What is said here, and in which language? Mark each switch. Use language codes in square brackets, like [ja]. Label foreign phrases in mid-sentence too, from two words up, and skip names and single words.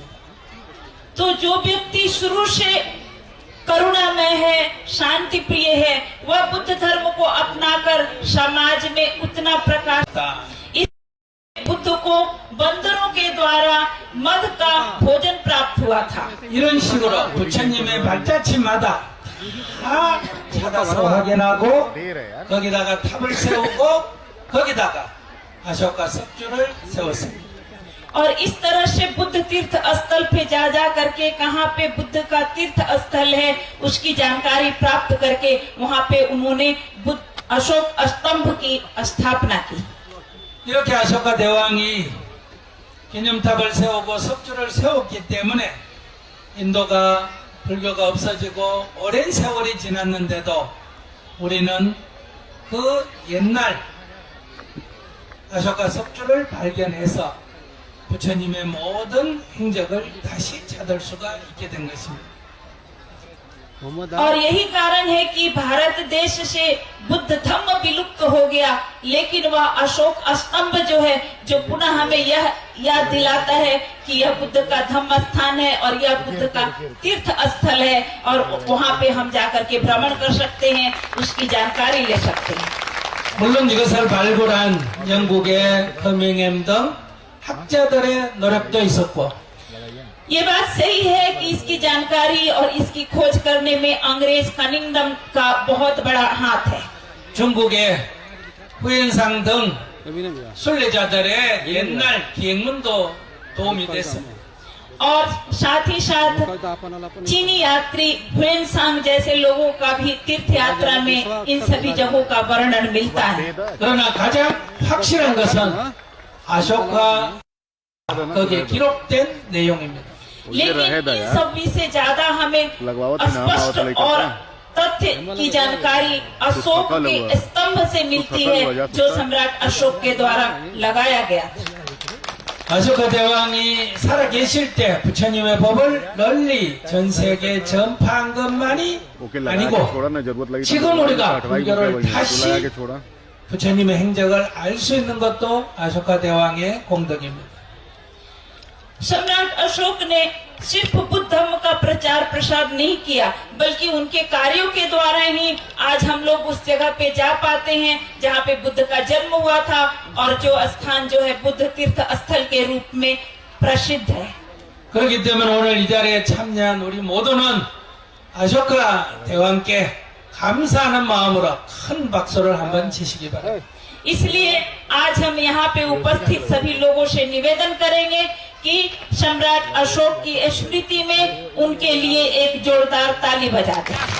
[hi] तो जो व्यक्ति शुरू से करुणामय है, शांति प्रिय है, वह बुद्ध धर्म को अपनाकर समाज में उतना प्रकाश। इस बुद्ध को बंदरों के द्वारा मध का भोजन प्राप्त हुआ था। [ko] 이런 식으로 부처님의 발자취마다 다 찾아서 확인하고 거기다가 탑을 세우고 거기다가 아쇼카 석주를 세웠습니다. [hi] और इस तरह से बुद्ध तीर्थ स्थल पे जा करके कहाँ पे बुद्ध का तीर्थ स्थल है उसकी जानकारी प्राप्त करके वहाँ पे उन्होंने बुद्ध अशोक स्तंभ की स्थापना की। [ko] 이렇게 아쇼카 대왕이 기념탑을 세우고 석주를 세웠기 때문에 인도가 불교가 없어지고 오랜 세월이 지났는데도 우리는 그 옛날 아쇼카 석주를 발견해서 부처님의 모든 행적을 다시 찾을 수가 있게 된 것입니다. [hi] और यही कारण है कि भारत देश से बुद्ध धम्म विलुप्त हो गया, लेकिन वह अशोक स्तंभ जो है जो पुनः हमें यह याद दिलाता है कि यह बुद्ध का धम्म स्थान है और यह बुद्ध का तीर्थ स्थल है और वहाँ पे हम जाकर के भ्रमण कर सकते हैं, उसकी जानकारी ले सकते हैं। [ko] 물론 이것을 발굴한 영국의 커밍햄 등 학자들의 노력도 있었고 [hi] ये बात सही है कि इसकी जानकारी और इसकी खोज करने में अंग्रेज कनिंगडम का बहुत बड़ा हाथ है। [ko] 중국의 후엔상 등 순례자들의 옛날 기행문도 도움이 됐습니다. [hi] और साथ ही साथ चीनी यात्री हुएनसांग जैसे लोगों का भी तीर्थ यात्रा में इन सभी जगहों का वर्णन मिलता है। [ko] 그러나 가장 확실한 것은 아쇼카 거기에 기록된 내용입니다. [hi] लेकिन इन सभी से ज्यादा हमें स्पष्ट और तथ्य की जानकारी अशोक के स्तंभ से मिलती है जो सम्राट अशोक के द्वारा लगाया गया। [ko] 아쇼카 대왕이 살아 계실 때 부처님의 법을 널리 전 세계에 전파한 것만이 아니고 지금 우리가 불교를 다시 부처님의 행적을 알 수 있는 것도 아쇼카 대왕의 공덕입니다. [hi] सम्राट अशोक ने सिर्फ बुद्ध धर्म का प्रचार प्रसार नहीं किया बल्कि उनके कार्यों के द्वारा ही आज हम लोग उस जगह पे जा पाते हैं जहाँ पे बुद्ध का जन्म हुआ था और जो स्थान जो है बुद्ध तीर्थ स्थल के रूप में प्रसिद्ध है। [ko] 그렇기 때문에 오늘 이 자리에 참여한 우리 모두는 아쇼카 대왕께 감사하는 마음으로 큰 박수를 한번 치시기 바랍니다. [hi] इसलिए आज हम यहाँ पे उपस्थित सभी लोगों से निवेदन करेंगे कि सम्राट अशोक की स्मृति में उनके लिए एक जोरदार ताली बजा दें।